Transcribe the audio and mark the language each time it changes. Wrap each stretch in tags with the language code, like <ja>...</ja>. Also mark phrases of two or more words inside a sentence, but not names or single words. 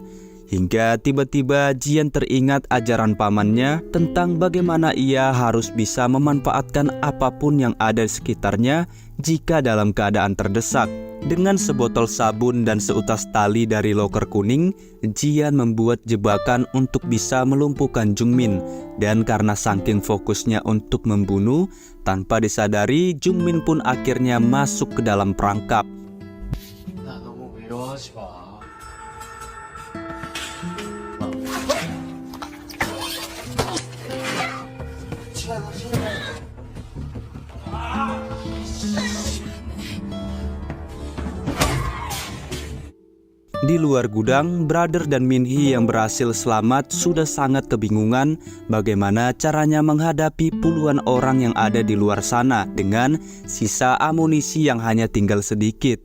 <id>Hingga tiba-tiba Jian teringat ajaran pamannya tentang bagaimana ia harus bisa memanfaatkan apapun yang ada di sekitarnya jika dalam keadaan terdesak. Dengan sebotol sabun dan seutas tali dari loker kuning, Jian membuat jebakan untuk bisa melumpuhkan Jungmin. Dan karena saking fokusnya untuk membunuh, tanpa disadari Jungmin pun akhirnya masuk ke dalam perangkap.</id> <ko>나 너무 외로워하지 마.</ko> <id>Di luar gudang, Brother dan Minhee yang berhasil selamat sudah sangat kebingungan bagaimana caranya menghadapi puluhan orang yang ada di luar sana dengan sisa amunisi yang hanya tinggal sedikit.</id>